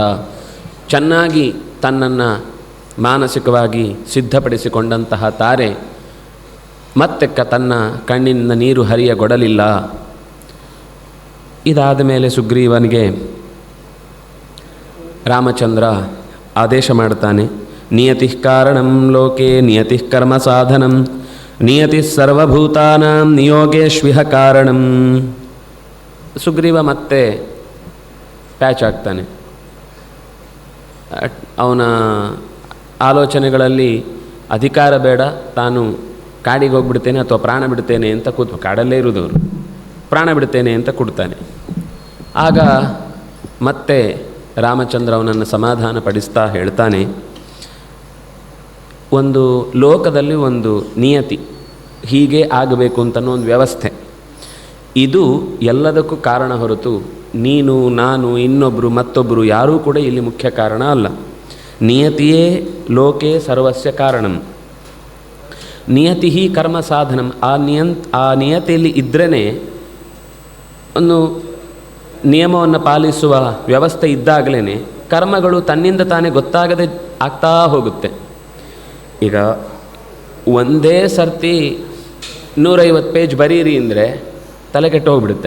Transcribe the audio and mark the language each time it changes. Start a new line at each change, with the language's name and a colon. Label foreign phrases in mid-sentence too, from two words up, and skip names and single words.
Kannada: ಚೆನ್ನಾಗಿ ತನ್ನನ್ನು ಮಾನಸಿಕವಾಗಿ ಸಿದ್ಧಪಡಿಸಿಕೊಂಡಂತಹ ತಾರೆ ಮತ್ತೆ ತನ್ನ ಕಣ್ಣಿನಿಂದ ನೀರು ಹರಿಯಗೊಡಲಿಲ್ಲ. ಇದಾದ ಮೇಲೆ ಸುಗ್ರೀವನಿಗೆ ರಾಮಚಂದ್ರ ಆದೇಶ ಮಾಡ್ತಾನೆ,
Sanskrit: ನಿಯತಿ ಕಾರಣಂ ಲೋಕೆ ನಿಯತಿ ಕರ್ಮ ಸಾಧನಂ ನಿಯತಿ ಸರ್ವಭೂತಾನಾಂ ನಿಯೋಗೇಶ್ವಿಹ ಕಾರಣಂ.
Kannada: ಸುಗ್ರೀವ ಮತ್ತೆ ಪ್ಯಾಚ್ ಆಗ್ತಾನೆ. ಅವನ ಆಲೋಚನೆಗಳಲ್ಲಿ ಅಧಿಕಾರ ಬೇಡ, ತಾನು ಕಾಡಿಗೆ ಹೋಗ್ಬಿಡ್ತೇನೆ ಅಥವಾ ಪ್ರಾಣ ಬಿಡ್ತೇನೆ ಅಂತ ಕಾಡಲ್ಲೇ ಇರುವುದವರು ಪ್ರಾಣ ಬಿಡ್ತೇನೆ ಅಂತ ಕೊಡ್ತಾನೆ. ಆಗ ಮತ್ತೆ ರಾಮಚಂದ್ರ ಅವನನ್ನು ಸಮಾಧಾನ ಪಡಿಸ್ತಾ ಹೇಳ್ತಾನೆ, ಒಂದು ಲೋಕದಲ್ಲಿ ಒಂದು ನಿಯತಿ, ಹೀಗೆ ಆಗಬೇಕು ಅಂತನೋ ಒಂದು ವ್ಯವಸ್ಥೆ, ಇದು ಎಲ್ಲದಕ್ಕೂ ಕಾರಣ ಹೊರತು ನೀನು ನಾನು ಇನ್ನೊಬ್ಬರು ಮತ್ತೊಬ್ಬರು ಯಾರೂ ಕೂಡ ಇಲ್ಲಿ ಮುಖ್ಯ ಕಾರಣ ಅಲ್ಲ.
Sanskrit: ನಿಯತಿಯೇ ಲೋಕೆ ಸರ್ವಸ್ಯ ಕಾರಣಂ. ನಿಯತಿ ಕರ್ಮ ಸಾಧನಂ.
Kannada: ಆ ನಿಯತಿಯಲ್ಲಿ ಇದ್ರೇ ಒಂದು ನಿಯಮವನ್ನು ಪಾಲಿಸುವ ವ್ಯವಸ್ಥೆ ಇದ್ದಾಗಲೇ ಕರ್ಮಗಳು ತನ್ನಿಂದ ತಾನೇ ಗೊತ್ತಾಗದೆ ಆಗ್ತಾ ಹೋಗುತ್ತೆ. ಈಗ ಒಂದೇ ಸರ್ತಿ 150 ಪೇಜ್ ಬರೀರಿ ಅಂದರೆ ತಲೆ ಕೆಟ್ಟು ಹೋಗ್ಬಿಡುತ್ತೆ.